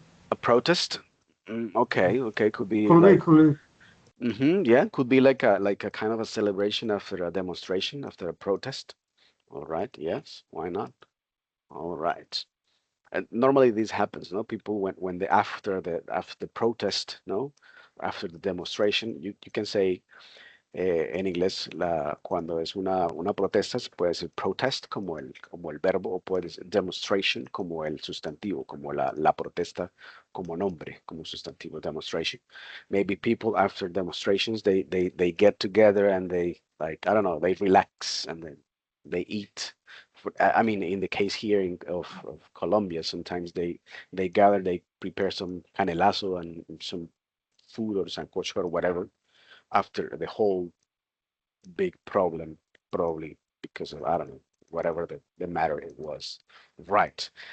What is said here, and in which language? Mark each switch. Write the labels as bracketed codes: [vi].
[en] A protest. Okay, could be Could be, like could yeah, could be like a kind of a celebration after a demonstration, after a protest. All right, yes, why not? All right. And normally this happens, no? People when they after the protest, no? After the demonstration, you can say [es] en inglés cuando es una protesta se puede decir protest como el verbo o puede ser demonstration como el sustantivo, como la protesta como nombre, como sustantivo demonstration. [en] Maybe people after demonstrations they get together and they like I don't know they relax and then they eat. I mean, in the case here of Colombia, sometimes they gather, they prepare some canelazo and some food or sancocho or whatever after the whole big problem, probably because of, I don't know, whatever the matter it was. Right.